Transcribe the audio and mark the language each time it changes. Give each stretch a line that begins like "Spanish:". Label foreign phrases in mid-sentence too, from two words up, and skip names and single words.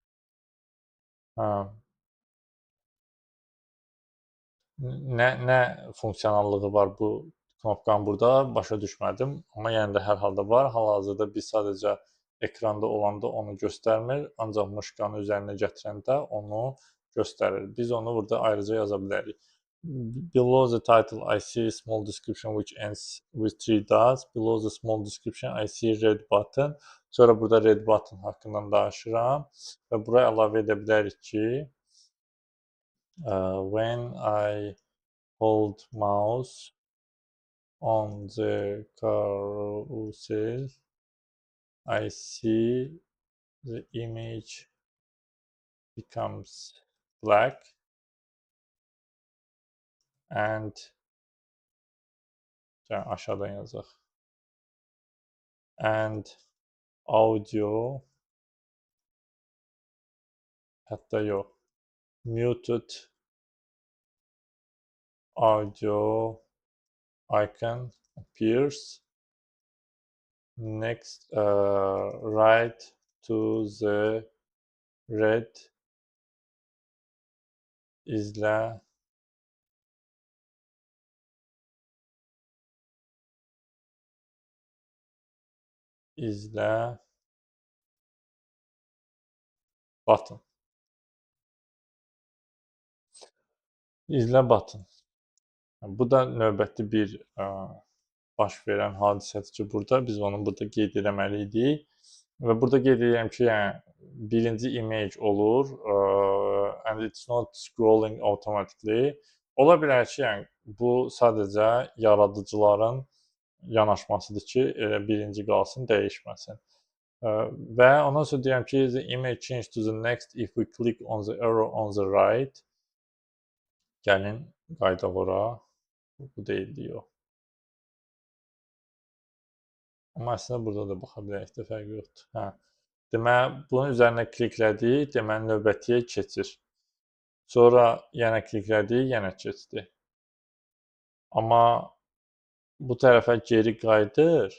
Azerbaijani: Nə funksionallığı var bu knopkanın burada, başa düşmədim. Amma yəni də hər halda var. Hal-hazırda biz sadəcə ekranda olanda onu göstərmir, ancaq muşkanı üzərinə gətirəndə onu göstərir. Biz onu burada ayrıca yaza bilərik.
English: Below the title I see small description which ends with 3 dots. Below the small description I see red button.
Azerbaijani: Sonra burada
English: red button
Azerbaijani: haqqında danışıram və buraya əlavə edə bilərik ki,
English: when I hold mouse on the carousel, I see the image becomes black and
Azerbaijani: aşağıdan yazaq.
English: And audio,
Azerbaijani: hətta yox,
English: muted audio icon appears next right to the red izlə button.
Azerbaijani: İzlə button. Bu da növbəti bir baş verən hadisədir ki, burada biz onu burada qeyd etməli idik. Və burada qeyd edirəm ki, yəni birinci image olur
English: and it's not scrolling automatically.
Azerbaijani: Ola bilər ki, yəni bu sadəcə yaradıcıların yanaşmasıdır ki, elə birinci qalsın, dəyişməsin. Və ondan sonra deyirəm ki,
English: the image change to the next if we click on the arrow on the right.
Azerbaijani: Gəlin qaydaq ora. Bu deyildi yox. Amma əslində burada da baxa bilərik də, fərqi yoxdur. Deməli, bunun üzərinə kliklədik, deməli növbətiyə keçir. Sonra yenə kliklədik, yenə keçdi. Amma bu tərəfə geri qayıdır.